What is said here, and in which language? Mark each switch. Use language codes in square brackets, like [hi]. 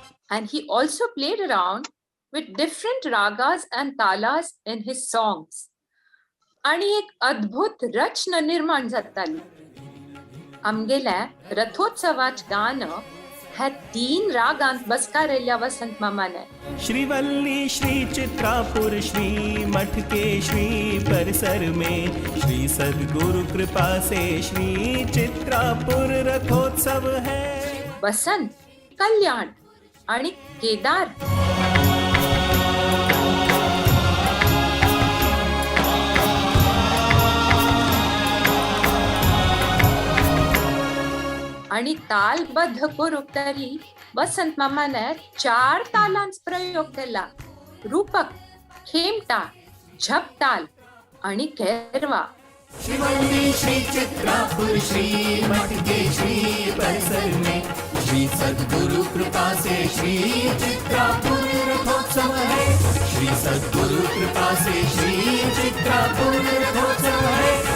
[en] And he also played around with different ragas and talas in his songs. [kok] आणि एक अद्भुत रचना निर्माण जाताली. आमगेल्या रथोत्सवाच गाणं ह्या 3 रागांत बसकारेल्या वसंत मामाने [hi] श्रीवल्ली श्री चित्रापुर श्री मठ के श्री परिसर में श्री सद्गुरु कृपा से श्री चित्रापुर रथोत्सव है. [kok] वसंत, कल्याण आणि केदार आणि तालबद्ध करूक तरी वसंत मामाने 4 तालांच प्रयोग केला. रूपक, खेमटा, झपताल आणि घेरवा. [hi] श्रीवल्ली श्री चित्रापुर श्री मठ के श्री परिसर में श्री सद्गुरु कृपा से श्री चित्रापुर रथोत्सव है. श्री सद्गुरु कृपा से श्री चित्रापुर रथोत्सव है.